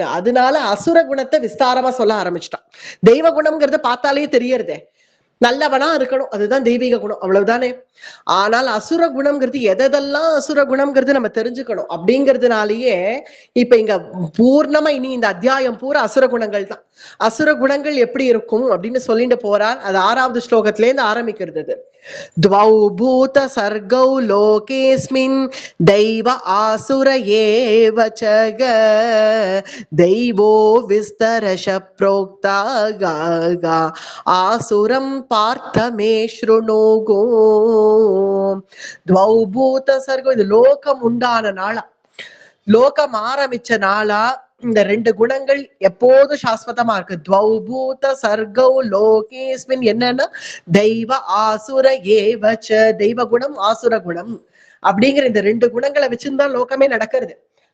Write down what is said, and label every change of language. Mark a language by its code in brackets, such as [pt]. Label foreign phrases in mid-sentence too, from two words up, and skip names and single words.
[ta] அதனால அசுர குணத்தை விஸ்தாரமா சொல்ல ஆரம்பிச்சிட்டான். தெய்வ குணம்ங்கிறது பார்த்தாலே தெரியறதே, நல்லவனா இருக்கணும், அதுதான் தெய்வீக குணம், அவ்வளவுதானே. ஆனால் அசுர குணம்ங்கிறது எதெல்லாம் அசுர குணம்ங்கிறது நம்ம தெரிஞ்சுக்கணும். அப்படிங்கிறதுனாலயே இப்ப இங்க பூர்ணமா இனி இந்த அத்தியாயம் பூரா அசுர குணங்கள் தான். அசுர குணங்கள் எப்படி இருக்கும் அப்படின்னு சொல்லிட்டு போறார். அது 6வது ஸ்லோகத்தில இருந்து ஆரம்பிக்கிறது. [sa] द्वौ भूत सर्गौ लोकेस्मिन् दैव आसुर एव च दैवो विस्तरश प्रोक्ता गा आसुरं पार्थ मे शृणु गो. द्वौ भूत सर्गौ, [ta] இது லோகம் உண்டான நாளா, லோகம் ஆரம்பிச்ச நாளா இந்த 2 குணங்கள் எப்போதும் சாஸ்வதமா இருக்கு. [sa] द्वौभूत सर्गौ लोकेस्मिन्, [ta] என்னன்னா [sa] दैव आसुर एवच्च, [ta] தெய்வ குணம் ஆசுர குணம் அப்படிங்கிற இந்த 2 குணங்களை வச்சிருந்தா லோகமே நடக்கிறது.